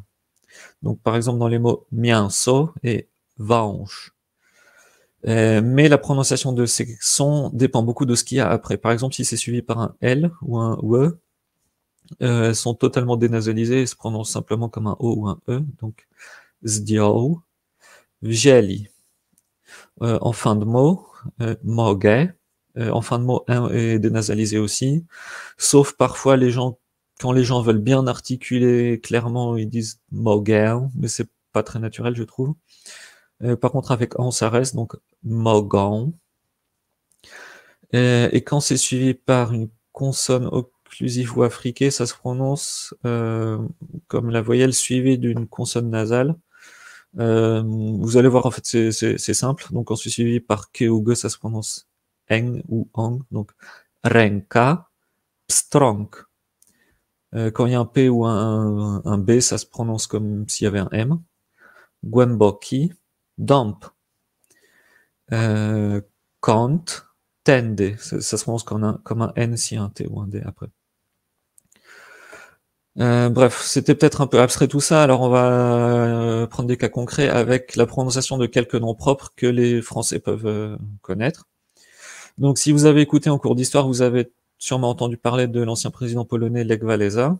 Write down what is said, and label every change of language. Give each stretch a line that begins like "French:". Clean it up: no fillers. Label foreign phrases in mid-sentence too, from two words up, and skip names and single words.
French: Donc par exemple dans les mots mięso et wąż. Mais la prononciation de ces sons dépend beaucoup de ce qu'il y a après. Par exemple, si c'est suivi par un L ou un WE, elles sont totalement dénasalisées et se prononcent simplement comme un O ou un E.
Polish: Donc zdjął, wzięli.
French: En fin de mot, mogę. En fin de mot, un est dénasalisé aussi. Sauf parfois quand les gens veulent bien articuler clairement, ils disent mogę, mais c'est pas très naturel, je trouve. Par contre, avec en, ça reste, donc mogą. Et quand c'est suivi par une consonne occlusive ou affriquée, ça se prononce comme la voyelle suivie d'une consonne nasale. Vous allez voir, en fait, c'est simple. Donc, quand c'est suivi par ke ou ge, ça se prononce eng ou ang. Donc,
Polish: ręka, pstrąg.
French: Quand il y a un P ou un B, ça se prononce comme s'il y avait un M.
Polish: Głęboki, dąb. Kąt, tędy.
French: Ça se prononce comme un N s'il y a un T ou un D après. Bref, c'était peut-être un peu abstrait tout ça, alors on va prendre des cas concrets avec la prononciation de quelques noms propres que les Français peuvent connaître. Donc si vous avez écouté en cours d'histoire, vous avez sûrement entendu parler de l'ancien président polonais Lech Walesa.